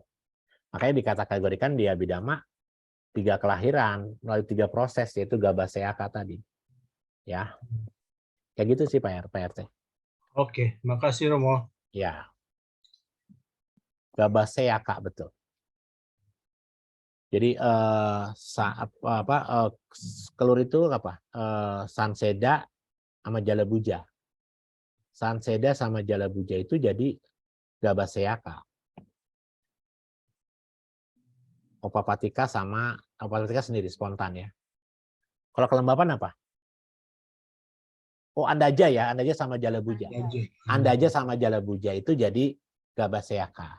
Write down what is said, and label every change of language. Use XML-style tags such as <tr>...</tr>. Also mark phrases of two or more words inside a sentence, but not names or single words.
<id>Makanya dikategorikan di Abhidhamma 3 kelahiran melalui 3 proses yaitu Gabaseaka tadi. Ya. Kayak gitu sih Pak RT. Oke, makasih Romo. Ya. Gabaseaka betul. Jadi kelur itu apa? Sanseda sama Jalabuja. Sanseda sama Jalabuja itu jadi Gabaseaka. Opapatika sendiri spontan ya. Kalau kelembapan apa? Oh, Andaja ya, Andaja sama Jalabuja. Andaja sama Jalabuja itu jadi Gabaseaka.</id>